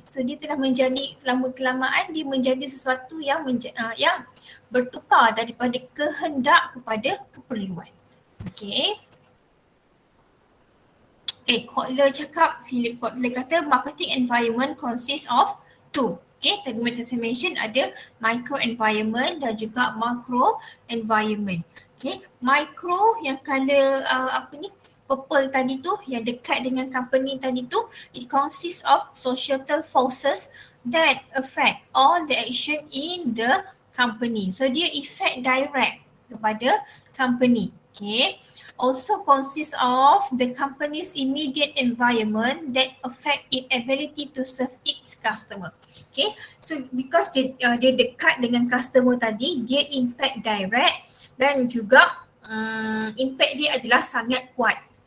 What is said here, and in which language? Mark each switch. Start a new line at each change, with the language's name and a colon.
Malay: So dia telah menjadi lama-kelamaan dia menjadi sesuatu yang bertukar daripada kehendak kepada keperluan. Okay.
English: Philip Kotler kata marketing environment consists of two.
Malay: Okay, tadi macam saya mention ada micro environment dan juga macro environment.
English: Okay,
Malay: micro yang color purple tadi tu,
English: yang dekat dengan company tadi tu, it consists of societal forces that affect all the action in the company.
Malay: So dia effect direct kepada company.
English: Okay, also consists of the company's immediate environment that affect its ability to serve its customer.
Malay: Okay, so because dia dekat dengan customer tadi, dia impact direct dan juga impact dia adalah sangat kuat.